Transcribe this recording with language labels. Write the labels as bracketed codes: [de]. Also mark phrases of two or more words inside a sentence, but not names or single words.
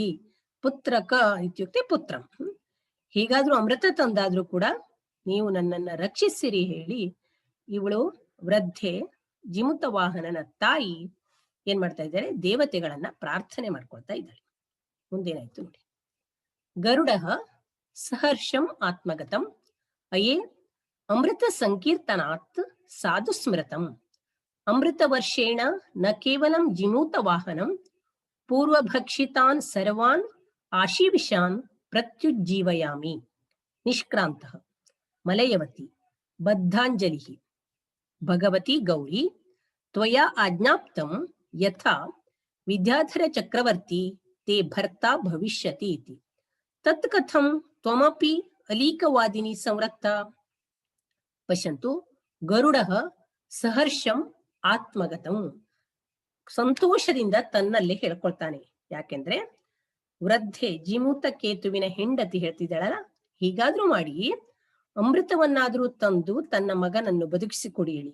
[sa] ಪುತ್ರಕ ಇತ್ಯುಕ್ತೆ ಪುತ್ರಂ, [kn] ಹೇಗಾದ್ರೂ ಅಮೃತ ತಂದಾದ್ರೂ ಕೂಡ ನೀವು ನನ್ನನ್ನ ರಕ್ಷಿಸಿರಿ ಹೇಳಿ ಇವಳು ವೃದ್ಧೆ ಜಿಮುತವಾಹನನ ತಾಯಿ ಏನ್ ಮಾಡ್ತಾ ಇದ್ದಾರೆ, ದೇವತೆಗಳನ್ನ ಪ್ರಾರ್ಥನೆ ಮಾಡ್ಕೊಳ್ತಾ ಇದ್ದಾರೆ. ಮುಂದೇನಾಯ್ತು ನೋಡಿ. [sa] ಗರುಡ ಸಹರ್ಷಂ ಆತ್ಮಗತಂ ಅಯೇ ಅಮೃತ ಸಂಕೀರ್ತನಾತ್ ಸಾಧು ಸ್ಮೃತಂ ಅಮೃತ ವರ್ಷೇಣ ನ ಕೇವಲಂ ಜಿಮೂತ ವಾಹನಂ ಪೂರ್ವಭಕ್ಷಿತಾನ್ ಸರ್ವಾನ್ ಆಶೀವಿಷಾನ್ ಪ್ರತ್ಯುಜ್ಜೀವಯಾಮಿ. ನಿಷ್ಕ್ರಾಂತಃ ಮಲಯವತಿ ಬದ್ಧಾಂಜಲಿ ಭಗವತಿ ಗೌರಿ ತ್ವಯಾ ಆಜ್ಞಾಪ್ತಂ ಯಥಾ ವಿದ್ಯಾಧರ ಚಕ್ರವರ್ತಿ ತೇ ಭರ್ತಾ ಭವಿಷ್ಯತಿ ಇತಿ ತತ್ ಕಥಂ ತ್ವಮಪಿ ಅಲೀಕವಾದಿನಿ ಸಂರಕ್ತ. ಪಶ್ಯಂತು, ಗರುಡಃ ಸಹರ್ಷಂ ಆತ್ಮಗತಂ, [kn] ಸಂತೋಷದಿಂದ ತನ್ನಲ್ಲೇ ಹೇಳ್ಕೊಳ್ತಾನೆ. ಯಾಕೆಂದ್ರೆ ವೃದ್ಧೆ ಜಿಮೂತ ಕೇತುವಿನ ಹೆಂಡತಿ ಹೇಳ್ತಿದ್ದಾಳಲ್ಲ, ಹೀಗಾದ್ರೂ ಮಾಡಿ ಅಮೃತವನ್ನಾದ್ರೂ ತಂದು ತನ್ನ ಮಗನನ್ನು ಬದುಕಿಸಿಕೊಡಿ ಹೇಳಿ.